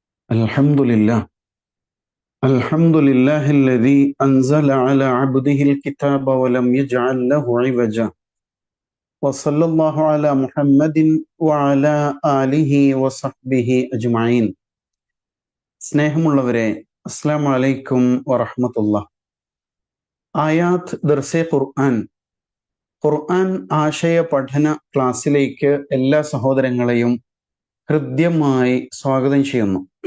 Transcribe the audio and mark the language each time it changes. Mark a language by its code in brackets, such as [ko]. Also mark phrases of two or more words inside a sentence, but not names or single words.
[ar] الحمد لله الحمد لله الذي أنزل على عبده الكتاب ولم يجعل له عوجا وصلى الله على محمد وعلى آله وصحبه أجمعين. സ്നേഹമുള്ളവരെ, السلام عليكم ورحمة الله. [ml] ആയാത്ത് ദർസെ ഖുർആൻ ആശയ പഠന ക്ലാസ്സിലേക്ക് എല്ലാ സഹോദരങ്ങളെയും ഹൃദ്യമായി സ്വാഗതം ചെയ്യുന്നു.